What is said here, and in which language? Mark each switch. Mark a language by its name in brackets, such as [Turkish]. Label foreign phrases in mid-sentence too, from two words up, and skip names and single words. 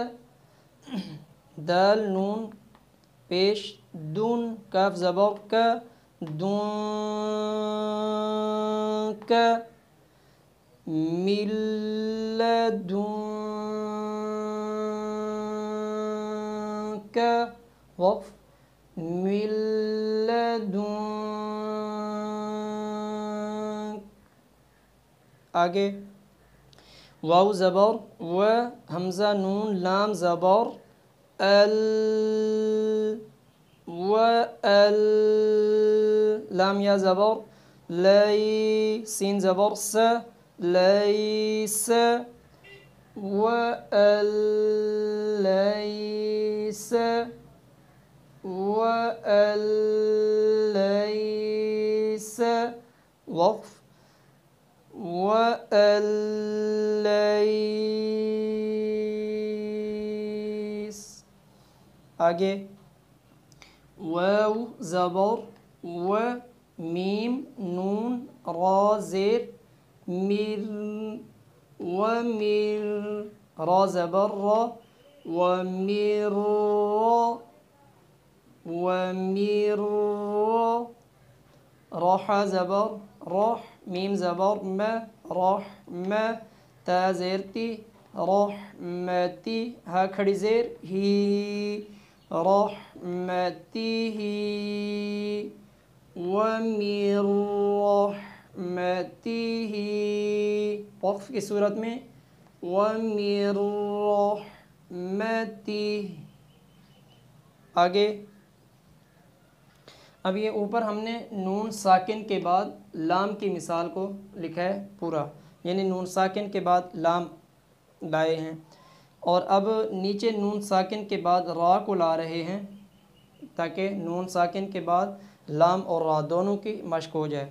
[Urdu] دال نون پیش دن، کاف زبر کا، دن کا، مل دن کا، وقف مل دن. آگے واو زبر و، حمزہ نون لام زبر ال، و ال، لام یا زبر لی، سین زبر س، لیس، و ال لیس، و ال لیس، وقف و ال لیس. آگے واو زبر و، میم نون را زیر مر، ومر، را زبر را، ومر، ومر. روح زبر روح، میم زبر رحم، تا زیر تی رحمتی، ہا کھڑی زیر ہی رحمتی ہی، [Arabic] ومن رحمتی ہی، [Urdu] وقف کی صورت میں ومن رحمتی، آگے اب یہ اوپر ہم نے نون ساکن کے بعد لام کی مثال کو لکھا ہے پورا، یعنی نون ساکن کے بعد لام لائے ہیں، اور اب نیچے نون ساکن کے بعد را کو لا رہے ہیں تاکہ نون ساکن کے بعد لام اور را دونوں کی مشق ہو جائے۔